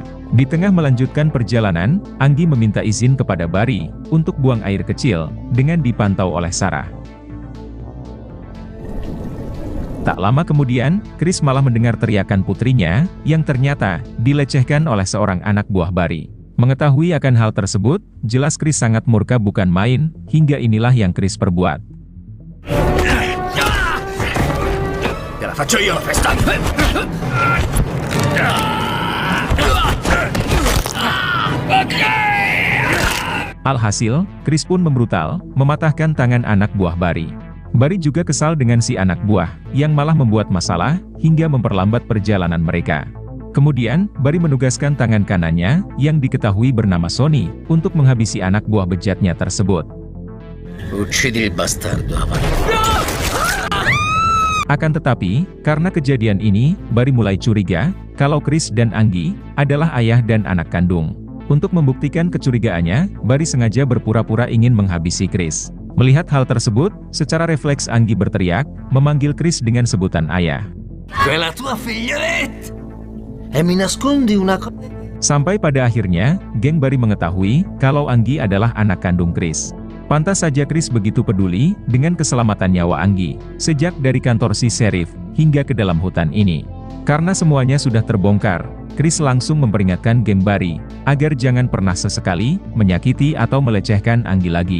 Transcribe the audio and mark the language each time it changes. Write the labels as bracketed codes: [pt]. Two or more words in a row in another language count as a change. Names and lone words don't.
[id] Di tengah melanjutkan perjalanan, Anggi meminta izin kepada Barry, untuk buang air kecil, dengan dipantau oleh Sarah. Tak lama kemudian, Chris malah mendengar teriakan putrinya, yang ternyata, dilecehkan oleh seorang anak buah Barry. Mengetahui akan hal tersebut, jelas Chris sangat murka bukan main, hingga inilah yang Chris perbuat. [it] Te la faccio io la festa! [id] Alhasil, Chris pun membrutal, mematahkan tangan anak buah Barry. Barry juga kesal dengan si anak buah, yang malah membuat masalah, hingga memperlambat perjalanan mereka. Kemudian, Barry menugaskan tangan kanannya, yang diketahui bernama Sonny, untuk menghabisi anak buah bejatnya tersebut. [it] Uccidi il bastardo, avanti. [id] Akan tetapi, karena kejadian ini, Barry mulai curiga, kalau Chris dan Anggi, adalah ayah dan anak kandung. Untuk membuktikan kecurigaannya, Barry sengaja berpura-pura ingin menghabisi Chris. Melihat hal tersebut, secara refleks Anggi berteriak, memanggil Chris dengan sebutan ayah. [it] Quella tua figlioletta! E mi nascondi una cosa. [id] Sampai pada akhirnya, geng Barry mengetahui, kalau Anggi adalah anak kandung Chris. Pantas saja Chris begitu peduli, dengan keselamatan nyawa Anggi, sejak dari kantor si Sheriff, hingga ke dalam hutan ini. Karena semuanya sudah terbongkar, Chris langsung memperingatkan geng Barry, agar jangan pernah sesekali, menyakiti atau melecehkan Anggi lagi.